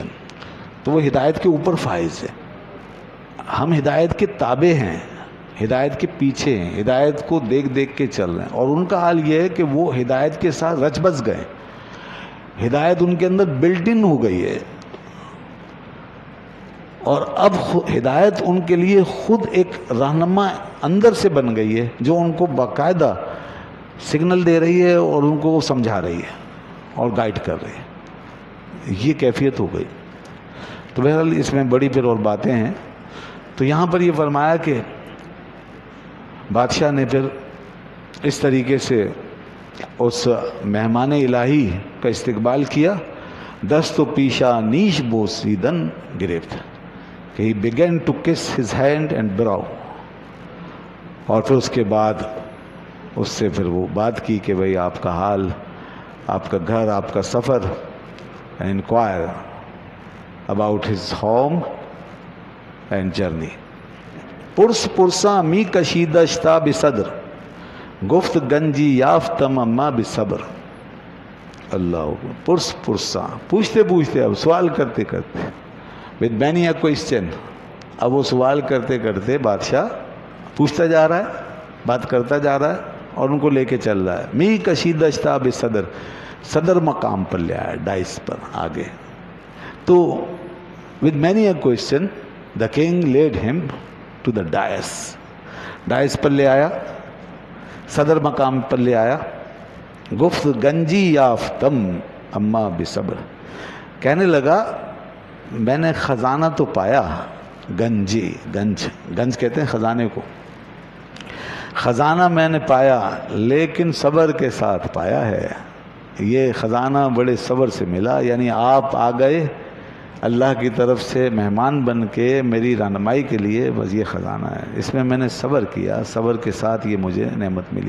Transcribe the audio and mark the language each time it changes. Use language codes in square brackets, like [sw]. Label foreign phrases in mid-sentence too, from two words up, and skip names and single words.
[ur] تو وہ ہدایت کے اوپر فائز ہے. ہم ہدایت کے تابع ہیں، ہدایت کے پیچھے ہیں، ہدایت کو دیکھ دیکھ کے چل رہے ہیں، اور ان کا حال یہ ہے کہ وہ ہدایت کے ساتھ رچ بس گئے، ہدایت ان کے اندر [en] built in [ur] ہو گئی ہے، اور اب ہدایت ان کے لیے خود ایک رہنما اندر سے بن گئی ہے جو ان کو باقاعدہ سگنل دے رہی ہے اور ان کو سمجھا رہی ہے اور گائیڈ کر رہی ہے. یہ کیفیت ہو گئی. تو بہرحال اس میں بڑی پھر اور باتیں ہیں. تو یہاں پر یہ فرمایا کہ بادشاہ نے پھر اس طریقے سے اس مہمان الہی کا استقبال کیا، [fa] دست و پیشہ نیش بوسیدن گرفت، [en] کہ he began to kiss his hand and brow. [ur] اور پھر اس کے بعد اس سے پھر وہ بات کی کہ بھئی آپ کا حال، آپ کا گھر، آپ کا سفر، [en] and inquire about his home and journey. [fa] پرس پرساں می کشیدشتا بصدر، گفت گنجی یافتم اما بصبر. [ar] اللہ اکبر. [fa] پرس پرساں، [ur] پوچھتے پوچھتے، اب سوال کرتے کرتے، [en] with many a question. [ur] اب وہ سوال کرتے کرتے بادشاہ پوچھتا جا رہا ہے، بات کرتا جا رہا ہے اور ان کو لے کے چل رہا ہے. [fa] می کشیدشتا بصدر، [ur] صدر مقام پر لے آیا, ڈائس پر آگے. [en] تو with many a question the king led him to the dais. [ur] ڈائس پر لے آیا, صدر مقام پر لے آیا. [fa] گفت گنجی یافتم اما بصبر. [ur] کہنے لگا میں نے خزانہ تو پایا, گنجی, گنج کہتے ہیں خزانے کو, خزانہ میں نے پایا لیکن صبر کے ساتھ پایا ہے. یہ خزانہ بڑے صبر سے ملا, یعنی آپ آ گئے اللہ کی طرف سے مہمان بن کے میری رہنمائی کے لیے, بس یہ خزانہ ہے, اس میں میں نے صبر کیا, صبر کے ساتھ یہ مجھے نعمت ملی.